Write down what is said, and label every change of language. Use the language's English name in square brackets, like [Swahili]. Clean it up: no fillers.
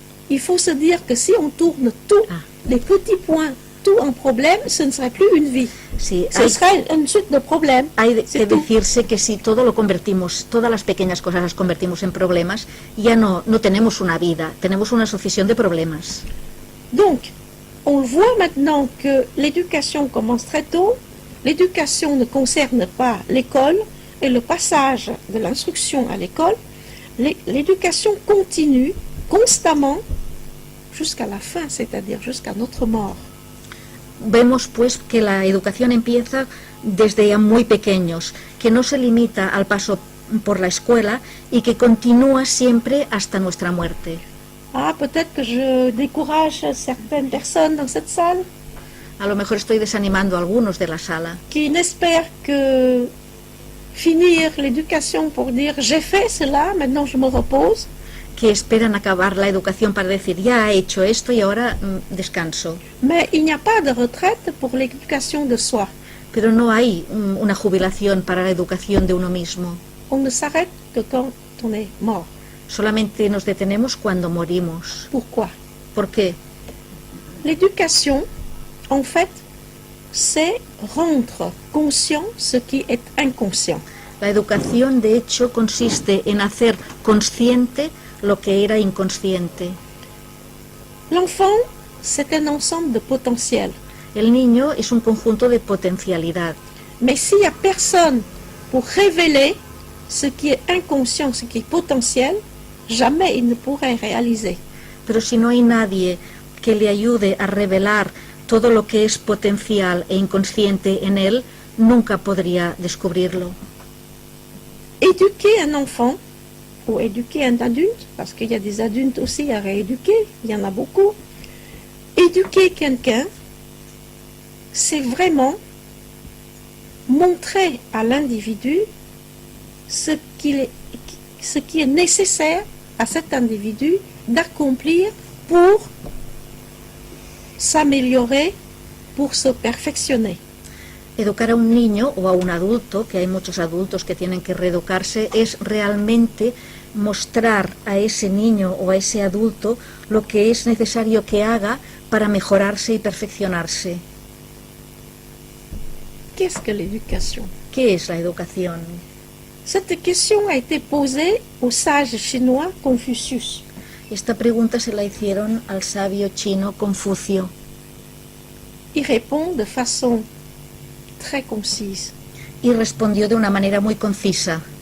[French] Il faut se dire que si on tourne tout, Ah. les petits points, tout en problème, ce ne serait plus une vie. [Spanish] sí, [French] Ce serait une suite de problèmes. [Spanish] hay que [French] C'est tout. [Spanish] decirse que si todo lo convertimos, todas las pequeñas cosas las convertimos en problemas, ya no tenemos una vida, tenemos una sucesión de problemas. [French] Donc, on voit maintenant que l'éducation commence très tôt. L'éducation ne concerne pas l'école et le passage de l'instruction à l'école. L'éducation continue constamment jusqu'à la fin, c'est-à-dire jusqu'à notre mort. [Spanish] Vemos pues que la educación empieza desde ya muy pequeños, que no se limita al paso por la escuela y que continúa siempre hasta nuestra muerte. [French] Ah, peut-être que je décourage certaines personnes dans cette salle [Spanish] A lo mejor estoy desanimando a algunos de la sala, [French] qui n'espèrent que finir l'éducation pour dire j'ai fait cela, maintenant je me repose. [Spanish] que esperan acabar la educación para decir ya he hecho esto y ahora descanso. [French] Mais il n'y a pas de retraite pour l'éducation de soi. [Spanish] Pero no hay una jubilación para la educación de uno mismo. [French] On ne s'arrête que quand on est mort. [Spanish] Solamente nos detenemos cuando morimos. [French] Pourquoi? [Spanish] ¿Por qué? [French] L'éducation, en fait, c'est rendre conscient ce qui est inconscient. [Spanish] La educación, de hecho, consiste en hacer consciente lo que era inconsciente. [French] L'enfant, c'est un ensemble de potentiels. [Spanish] El niño es un conjunto de potencialidad. [French] Mais s'il n'y a personne pour révéler ce qui est inconscient, ce qui est potentiel, jamais il ne pourrait réaliser. Pero si no hay nadie que le ayude a revelar todo lo que es potencial e inconsciente en él, nunca podría descubrirlo. Éduquer un enfant ou éduquer un adulte, parce qu'il y a des adultes aussi à rééduquer, il y en a beaucoup. Éduquer quelqu'un, c'est vraiment montrer à l'individu ce qui est nécessaire à cet individu d'accomplir pour s'améliorer, pour se perfectionner. [Spanish] Educar a un niño o a un adulto, que hay muchos adultos que tienen que reeducarse, es realmente mostrar a ese niño o a ese adulto lo que es necesario que haga para mejorarse y perfeccionarse. [French] Qu'est-ce que l'éducation? [Spanish] ¿Qué es la educación? [French] Cette question a été posée au sage chinois Confucius. [Spanish] Esta pregunta se la hicieron al sabio chino Confucio [French] Il répond de façon très concise. [Spanish] Y respondió de una manera muy concisa.